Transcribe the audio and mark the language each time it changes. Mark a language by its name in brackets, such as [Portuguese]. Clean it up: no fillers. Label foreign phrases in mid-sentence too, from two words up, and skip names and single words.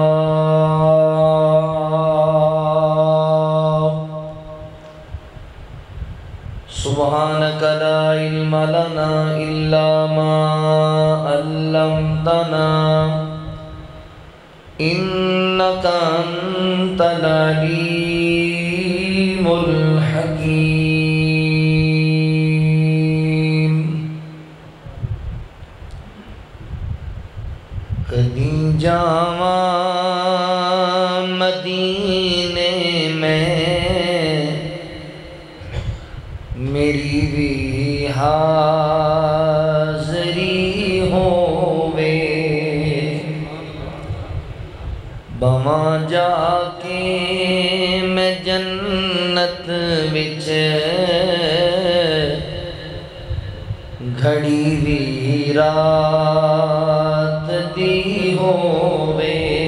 [Arabic] سبحانك لا علم لنا إلا ما علمتنا إنك أنت العليم الحكيم. [Punjabi] کدی جاواں مدینے میں میری بھی حاضری ہووے، بواں جا کے میں جنت وچ گھڑی بھی رات دی ہووے.